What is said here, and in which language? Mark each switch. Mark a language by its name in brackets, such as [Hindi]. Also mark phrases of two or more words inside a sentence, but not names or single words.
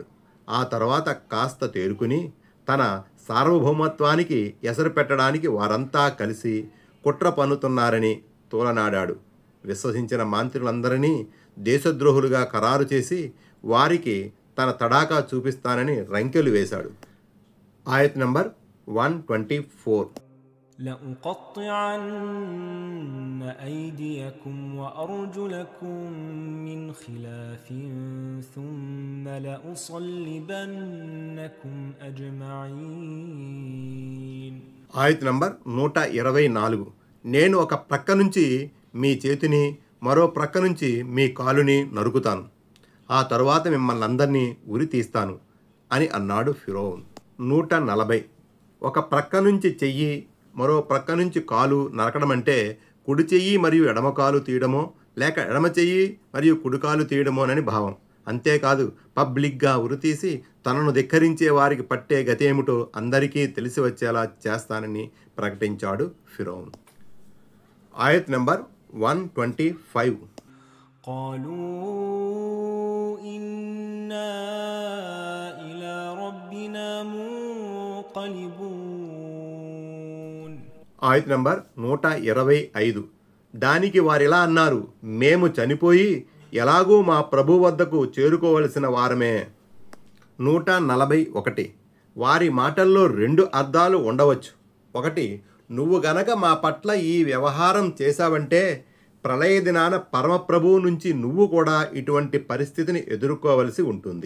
[Telugu] ఆ తర్వాత కాస్త తేరుకుని తన సార్వభౌమత్వానికి ఎసరు పెట్టడానికి వారంతా కలిసి కుట్ర పన్నుతున్నారని తోలనాడాడు. విశ్వసించిన మాంత్రులందరినీ దేశద్రోహులుగా ఖరారు చేసి వారికి తన తడాకా చూపిస్తానని రంకెలు వేశాడు. ఆయత్ నంబర్ 124. [Arabic] لأقطعن أيديكم وأرجلكم من خلاف ثم لأصلبنكم أجمعين. [Telugu] ఆయత్ నంబర్ 124. నేను ఒక ప్రక్క నుంచి మీ చేతిని, మరో ప్రక్క నుంచి మీ కాలుని నరుకుతాను. ఆ తరువాత మిమ్మల్ని అందరినీ ఉరి తీస్తాను అని అన్నాడు ఫిరౌన్. 140. ఒక ప్రక్క నుంచి చెయ్యి, మరో ప్రక్క నుంచి కాలు నరకడం అంటే కుడి చెయ్యి మరియు ఎడమ కాలు తీయడమో, లేక ఎడమ చెయ్యి మరియు కుడి కాలు తీయడమోనని భావం. అంతేకాదు పబ్లిక్గా ఉరితీసి తనను ధిక్కరించే వారికి పట్టే గతేమిటో అందరికీ తెలిసి వచ్చేలా చేస్తానని ప్రకటించాడు ఫిరౌన్. ఆయత్ నంబర్ 125. [Arabic] قالوا إنا إلى ربنا منقلبون. [Telugu] ఆయత్ నంబర్ 125. దానికి వారిలా అన్నారు, మేము చనిపోయి ఎలాగూ మా ప్రభు వద్దకు చేరుకోవలసిన వారమే. 141. వారి మాటల్లో రెండు అర్థాలు ఉండవచ్చు. ఒకటి, నువ్వు గనక మా పట్ల ఈ వ్యవహారం చేశావంటే ప్రళయ దినాన పరమప్రభువు నుంచి నువ్వు కూడా ఇటువంటి పరిస్థితిని ఎదుర్కోవలసి ఉంటుంది.